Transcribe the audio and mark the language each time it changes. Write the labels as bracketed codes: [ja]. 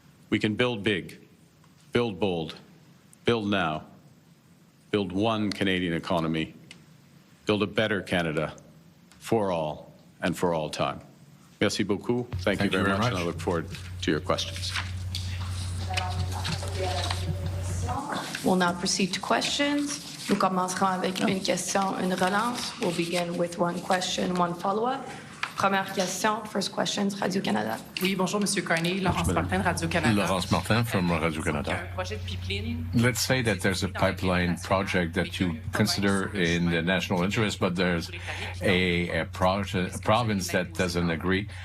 [en] We can build big, build bold, build now, build one Canadian economy, build a better Canada for all and for all time. [fr] Merci beaucoup. [en] Thank you very much, and I look forward to your questions. We'll now proceed to questions. [fr] Nous commencerons avec une question, une relance. [en] We'll begin with one question, one follow-up. [fr] Première question, [en] first questions, [fr] Radio-Canada. Oui, bonjour, Monsieur Carney. Laurence Martin, Radio-Canada. [en] Laurence Martin from Radio-Canada. Let's say that there's a pipeline project that you consider in the national interest, but there's a province that doesn't agree.